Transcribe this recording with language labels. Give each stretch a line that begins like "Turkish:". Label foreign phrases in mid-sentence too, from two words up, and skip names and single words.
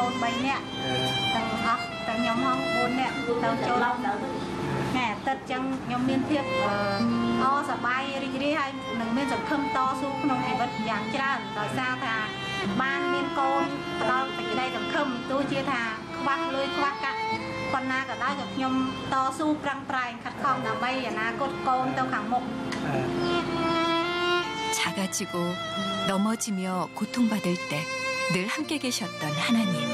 Khmer: ន3នាក់ទាំងអស់ទាំងខ្ញុំហង4នាក់ទៅចូលថ្ងៃអាទិត្យអញ្ចឹងខ្ញុំមានភាពសប្បាយរីករាយហើយនឹងមានសង្ឃឹមតស៊ូក្នុងជីវិតយ៉ាងច្រើនដោយសារថាបានមានកូនផ្ដល់សេចក្តីសង្ឃឹមទោះជាថាខ្វះលុយខ្វះកាក់ប៉ុណ្ណាក៏ដោយក៏ខ្ញុំតស៊ូប្រឹងប្រែងខិតខំដើម្បីអនាគតកូនទៅខាងមុខ
Korean: 작아지고 넘어지며 고통받을 때 늘 함께 계셨던 하나님.